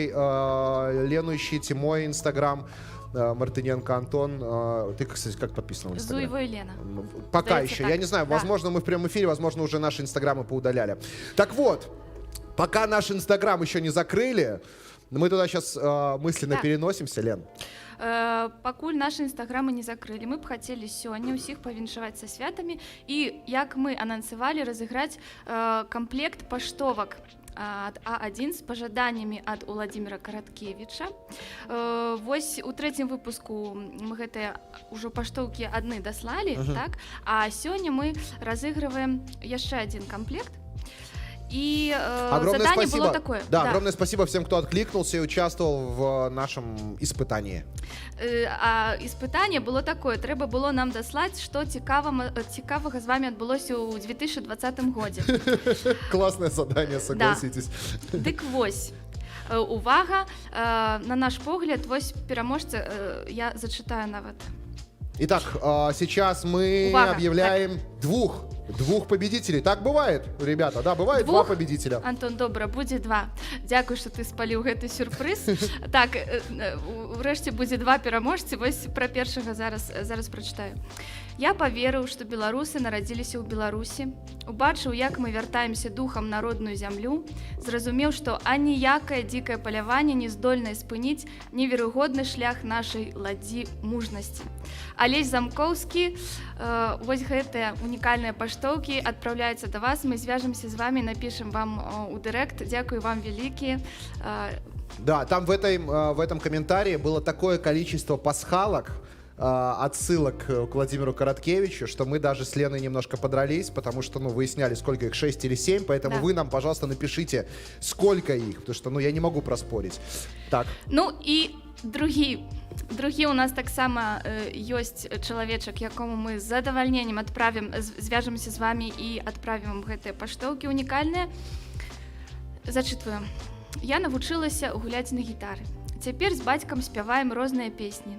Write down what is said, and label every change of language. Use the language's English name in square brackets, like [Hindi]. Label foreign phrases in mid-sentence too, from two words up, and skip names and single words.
[Russian] Лену ищите, мой Инстаграм. Мартыненко Антон. Ты, кстати, как подписан в Инстаграме? Зуева Елена. Пока Здається, еще. так. Я не знаю, возможно, мы в прямом эфире, возможно, уже наши Инстаграмы поудаляли. Так вот, пока наш Инстаграм еще не закрыли, мы туда сейчас мысленно переносимся, Лен. [Belarusian] Пакуль наши інстаграмы не закрылі, мы б хацелі сёння ўсіх павіншаваць са святамі і, як мы анансавалі, разыграць камплект паштовак ад А1 з пажаданнямі ад Уладзіміра Караткевіча. Вось у трэцім выпуску мы гэтыя ўжо паштоўкі адны даслалі, так? А сёння мы разыгрываем яшчэ адзін камплект. [Russian] И Огромное задание спасибо. было такое. Да, огромное спасибо всем, кто откликнулся и участвовал в нашем испытании. [Belarusian] А іспытанне было такое, трэба было нам даслаць, што цікавага з вами адбылося ў 2020 годзе. [Russian] Классное задание, согласитесь. [Belarusian] Дык вось, увага, на наш погляд, вось пераможца, я зачытаю нават. [Russian] Итак, сейчас мы [Belarusian] Увага, [Russian] объявляем двух победителей. Так бывает, ребята, да, бывает два победителя. [Belarusian] Антон, добра, будзе два. Дзякуй, што ты спаліў гэты сюрпрыз. Так, урэшце будзе два пераможцы. Вось пра першага зараз прачытаю. Я паверыў, што беларусы нарадзіліся ў Беларусі, убачыў, як мы вяртаемся духам на родную зямлю, зразумеў, што аніякае дзікае паляванне не здольнае спыніць неверагодны шлях нашай ладдзі мужнасці. Алесь Замкоўскі, вось гэтыя унікальныя паштоўкі адпраўляюцца да вас, мы звяжемся з вами, напішам вам у дырэкт. Дзякуй вам вялікі. [Russian] Да, там в этом комментарии было такое количество пасхалок, отсылок к Владимиру Короткевичу, что мы даже с Леной немножко подрались, потому что, выясняли, сколько их, 6 или 7, поэтому да. Вы нам, пожалуйста, напишите, сколько их, потому что, я не могу проспорить. Так. [Belarusian] Ну і другі у нас таксама ёсць чалавечак, якому мы з задавальненнем звяжемся з вами і адправім вам гэтыя паштоўкі унікальныя. Зачытваю. Я навучылася гуляць на гітары. Цяпер з бацькам спяваем розныя песні.